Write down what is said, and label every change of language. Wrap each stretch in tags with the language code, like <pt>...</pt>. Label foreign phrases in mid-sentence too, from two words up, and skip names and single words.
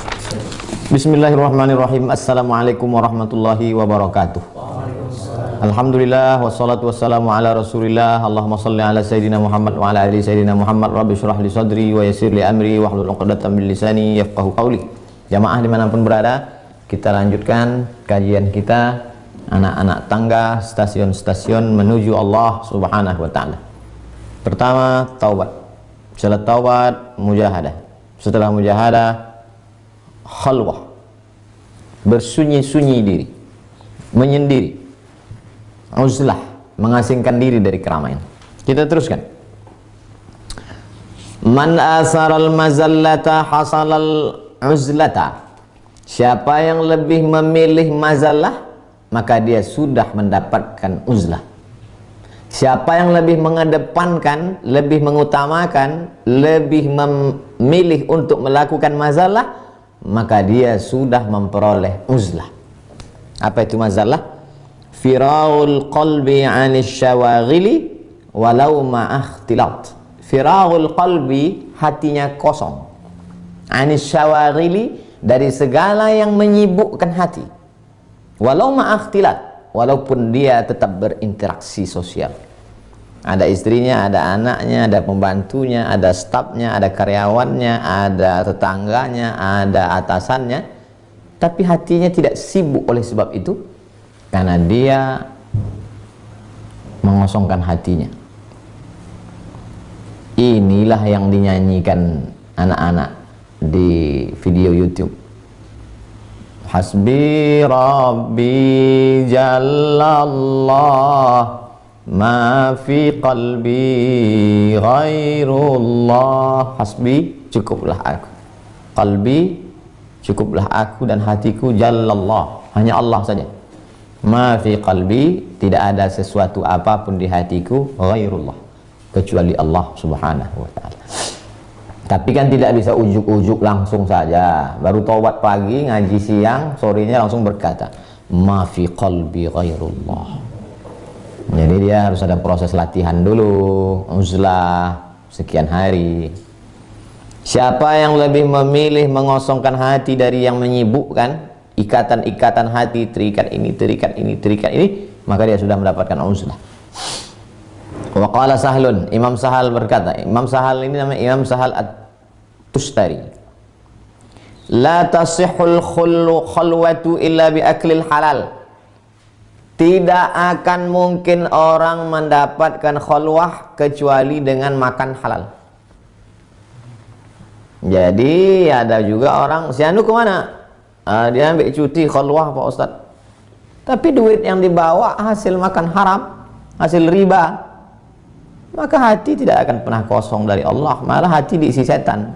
<ar>بسم الله الرحمن الرحيم. السلام عليكم ورحمة الله وبركاته. الحمد لله والصلاة والسلام على رسول الله. اللهم صل على سيدنا محمد وعلى آل سيدنا محمد. رب اشرح لي صدري ويسر لي أمري واحلل عقدة من لساني يفقهوا قولي.</ar> <id>Jamaah dimanapun berada, kita lanjutkan kajian kita anak-anak tangga stasiun-stasiun menuju Allah</id> <ar>سبحانه وتعالى.</ar> <id>Pertama, taubat. Setelah taubat, mujahadah. Setelah mujahadah, khalwah, bersunyi-sunyi diri, menyendiri, uzlah, mengasingkan diri dari keramaian. Kita teruskan.</id> <ar>من آثر المذلة حصل العزلة.</ar> <id>Siapa yang lebih memilih mazallah, maka dia sudah mendapatkan uzlah. Siapa yang lebih mengedepankan, lebih mengutamakan, lebih memilih untuk melakukan mazallah, maka dia sudah memperoleh uzlah. Apa itu mazallah?</id> <ar>فراغ القلب عن الشواغل ولو مع اختلاط. فراغ القلب,</ar> <id>hatinya kosong.</id> <ar>عن الشواغل,</ar> <id>dari segala yang menyibukkan hati.</id> <ar>ولو مع اختلاط,</ar> <id>walaupun dia tetap berinteraksi sosial. Ada istrinya, ada anaknya, ada pembantunya, ada stafnya, ada karyawannya, ada tetangganya, ada atasannya, tapi hatinya tidak sibuk oleh sebab itu, karena dia mengosongkan hatinya. Inilah yang dinyanyikan anak-anak di video YouTube.</id> <ar>حسبي ربي جل الله، ما في قلبي غير الله. Hasbi,</ar> <id>cukuplah aku. Qalbi, cukuplah aku dan hatiku. Jallallah, hanya Allah saja.</id> <ar>ما في قلبي,</ar> <id>tidak ada sesuatu apapun di hatiku ghairullah, kecuali Allah</id> <ar>سبحانه وتعالى.</ar> <id>Tapi kan tidak bisa ujuk-ujuk langsung saja. Baru taubat pagi, ngaji siang, sorenya langsung berkata</id> <ar>ما في قلبي غير الله.</ar> <id>Jadi dia harus ada proses latihan dulu, uzlah sekian hari. Siapa yang lebih memilih mengosongkan hati dari yang menyibukkan, ikatan-ikatan hati, terikat ini, terikat ini, terikat ini, maka dia sudah mendapatkan uzlah.</id> <ar>وقال سهل,</ar> <id>Imam Sahal berkata, Imam Sahal ini namanya Imam Sahal At-Tustari.</id> <ar>لا تصح الخلوة إلا بأكل الحلال.</ar> <id>Tidak akan mungkin orang mendapatkan khalwah kecuali dengan makan halal. Jadi ada juga orang, si anu kemana? Dia ambil cuti khalwah Pak Ustadz, tapi duit yang dibawa hasil makan haram, hasil riba, maka hati tidak akan pernah kosong dari Allah, malah hati diisi setan.</id>